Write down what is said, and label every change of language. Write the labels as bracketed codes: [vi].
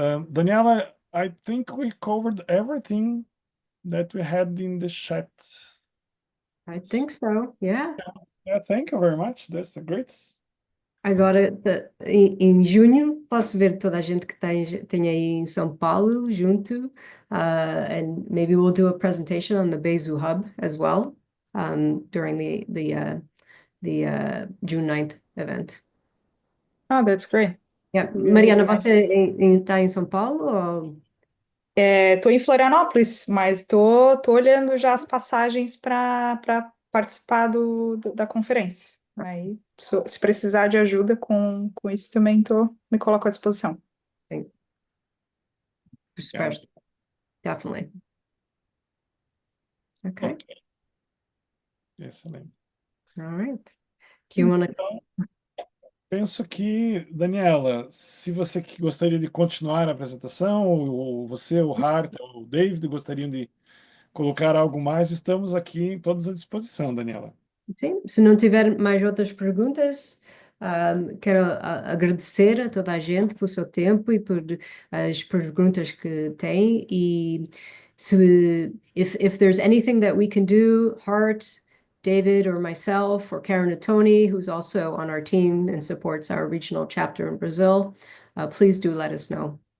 [en] Daniela, I think we covered everything that we had in the chat. I think so, yeah. Yeah, thank you very much. That's a great. [pt] Agora, em junho, posso ver toda a gente que tem aí em São Paulo junto. [en] And maybe we'll do a presentation on the Bezu Hub as well, during the June 9th event. Oh, that's great. Yeah. Really Mariana, nice. [pt] você está em São Paulo? Ou... Tô em Florianópolis, mas tô olhando já as passagens para participar da conferência. Aí, se precisar de ajuda com isso também, me coloco à disposição. Sim. [en] Yeah. Super. Definitely. Okay. [pt] Okay. Excelente. [en] All right. Do you want to... [pt] Então, penso que, Daniela, se você gostaria de continuar a apresentação, ou você, o Hart, ou o David gostariam de colocar algo mais, estamos aqui todos à disposição, Daniela. Sim, se não tiver mais outras perguntas, quero agradecer a toda a gente por seu tempo e por as perguntas que tem. E se [en] if there's anything that we can do, Hart, David, or myself, or Karen Tony, who's also on our team and supports our regional chapter in Brazil, please do let us know.